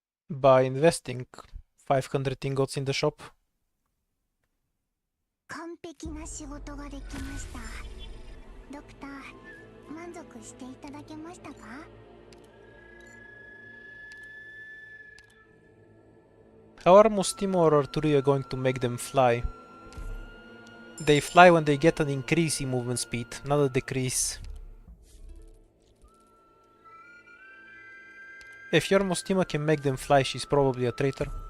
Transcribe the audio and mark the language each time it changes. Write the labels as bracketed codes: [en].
[en] By investing 500 ingots in the shop. [ja] 完璧な仕事ができましたドクター満足していただけましたか [en] How are Mostimo or Arturia going to make them fly? They fly when they get an increase in movement speed, not a decrease. If your Mostima can make them fly, she's probably a traitor.